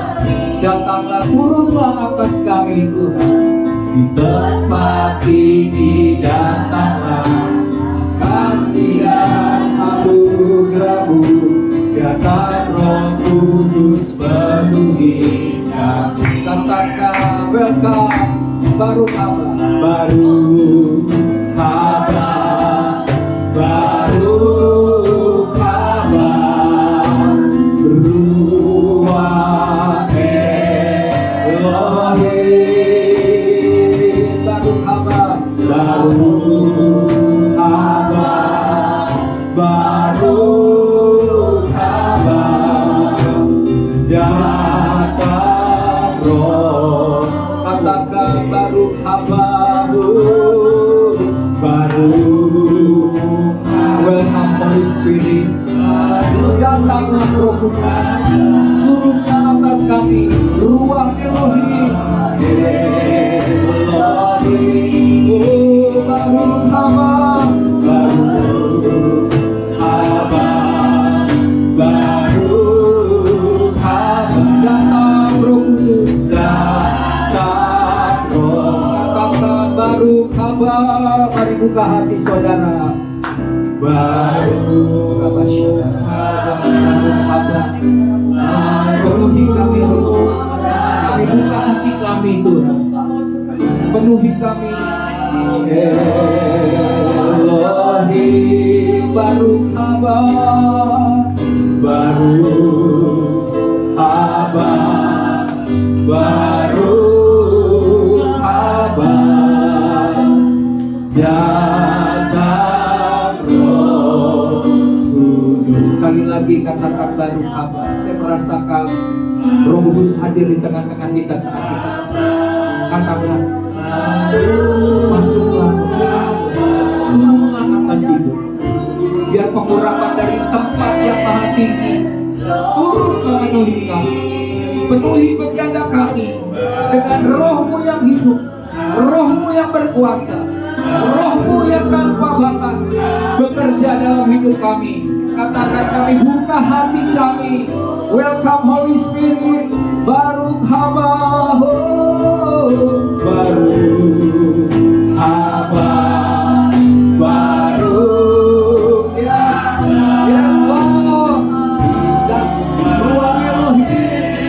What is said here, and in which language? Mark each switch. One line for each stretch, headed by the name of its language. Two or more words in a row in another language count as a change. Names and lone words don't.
Indonesian: Datanglah, turunlah atas kami Tuhan. Di tempat ini datanglah kasih dan anugerah-Mu. Datang Roh Kudus penuhi kami. Katakan welcome,
Hebrew: ברוך הבא, ברוך הבא, ברוך הבא, רוח אלהים. ברוך הבא, ברוך הבא, ברוך הבא,
Indonesian: datang Roh.
Hebrew: Katakan ברוך הבא, ברוך,
English: welcome Holy Spirit.
Indonesian: Datanglah Roh Kudus, turunlah atas kami,
Hebrew: רוח אלהים. אלהים, אוה ברוך הבא, ברוך הבא, ברוך הבא.
Indonesian: Datang Roh Kudus, datang Roh. Katakan
Hebrew: ברוך הבא.
Indonesian: Mari buka hati saudara.
Hebrew: ברוך הבא, ברוך הבא.
Indonesian: Penuhi kami Roh. Kami buka hati kami Tuhan. Penuhi kami.
Hebrew: אלהים, ברוך הבא, ברוך הבא, ברוך הבא.
Indonesian: Datang Roh Kudus. Sekali lagi katakan
Hebrew: ברוך הבא.
Indonesian: Saya merasakan Roh Kudus hadir di tengah-tengah kita saat ini. Katakan, masuklah, turunlah atas hidup. Biar pengurapan dari tempat yang maha tinggi turun memenuhi kami. Penuhi bercanda kami dengan Roh-Mu yang hidup, Roh-Mu yang berkuasa, Roh-Mu yang tanpa batas bekerja dalam hidup kami. Katakan, kami buka hati kami.
English: Welcome Holy Spirit.
Hebrew: ברוך הבא, ברוך הבא, ברוך,
English: yes Lord.
Indonesian: Dan ruang Elohim,